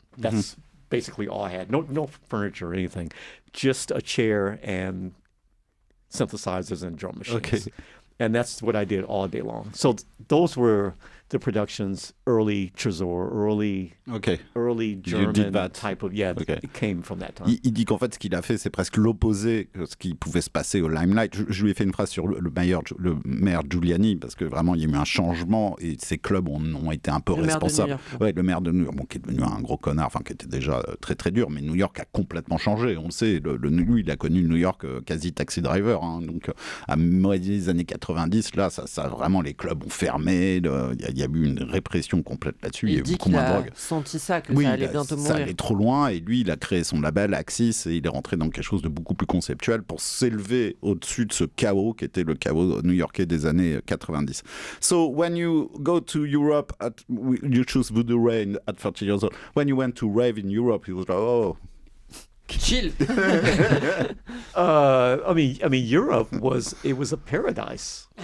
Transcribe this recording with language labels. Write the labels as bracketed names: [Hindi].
[English] That's basically all I had. No furniture or anything, just a chair and synthesizers and drum machines. Okay. And that's what I did all day long. So those were the productions, early Trésor, early German type of, it came from that time. [French] Il dit qu'en fait, ce qu'il a fait, c'est presque l'opposé de ce qui pouvait se passer au Limelight. Je lui ai fait une phrase sur le maire Giuliani, parce que vraiment, il y a eu un changement et ces clubs ont été un peu responsables. Le maire de New York, qui est devenu un gros connard, enfin, qui était déjà très très dur, mais New York a complètement changé. On le sait, lui, il a connu New York quasi taxi driver. Donc, à moitié des années 90, là, ça vraiment, les clubs ont fermé. Il y a eu une répression complète là-dessus. Il y a eu beaucoup moins de drogue. Senti ça, que ça allait bientôt mourir. Ça allait trop loin, et lui, il a créé son label Axis, et il est rentré dans quelque chose de beaucoup plus conceptuel pour s'élever au-dessus de ce chaos qui était le chaos new-yorkais des années 90. [English] So, when you go to Europe, you choose Voodoo Rain at 30 years old. When you went to rave in Europe, you was like, oh... Chill. I mean, Europe was a paradise.